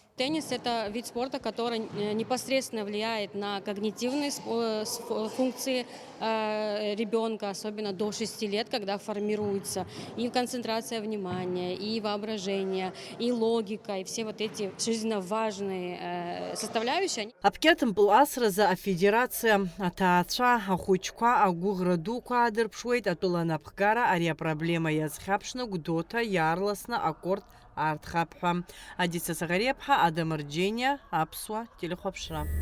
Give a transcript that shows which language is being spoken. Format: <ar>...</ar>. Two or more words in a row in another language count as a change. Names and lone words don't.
<ru>Теннис – это вид спорта, который непосредственно влияет на когнитивные функции ребенка, особенно до 6 лет, когда формируется и концентрация внимания, и воображение, и логика, и все вот эти жизненно важные составляющие.</ru> <ab>Апкятымпыл асразы афедерация аҭаацәа, ахәыҷқәа, агәыӷра дуқәа адырԥшуеит, атәыланапхгара ари апроблема иазхьаԥшны Гәдоуҭа иаарласны акорт аарҭхап ҳәа. Адица Саӷариаԥҳа, Адам Рџьениа, Аԥсуа телехәаԥшра.</ab>